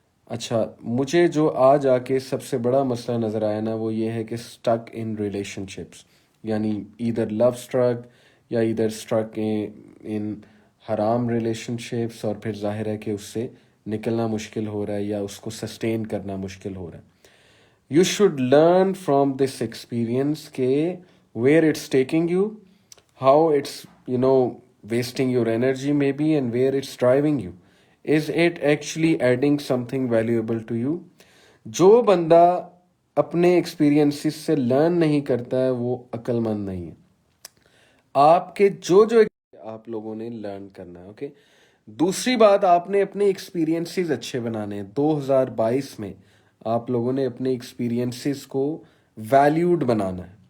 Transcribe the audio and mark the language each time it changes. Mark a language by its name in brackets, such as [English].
[Urdu] اچھا, مجھے جو آج آ کے سب سے بڑا مسئلہ نظر آیا نا وہ یہ ہے کہ [English] stick in relationships, [Urdu] یعنی [English] either love struck [Urdu] یا ادھر اسٹرک ان حرام ریلیشن شپس اور پھر ظاہر ہے کہ اس سے نکلنا مشکل ہو رہا ہے یا اس کو سسٹین کرنا مشکل ہو رہا ہے. [English] You should learn from this experience کہ where it's taking you, how it's, wasting your energy maybe, and where it's driving you. Is it actually adding something valuable to you? [Urdu] جو بندہ اپنے ایکسپیرینسز سے learn نہیں کرتا ہے وہ عقل مند نہیں ہے. آپ کے جو آپ لوگوں نے لرن کرنا ہے. اوکے. دوسری بات، آپ نے اپنے ایکسپیرینسز اچھے بنانے ہیں. 2022 میں آپ لوگوں نے اپنے ایکسپیرینسز کو ویلیوڈ بنانا ہے.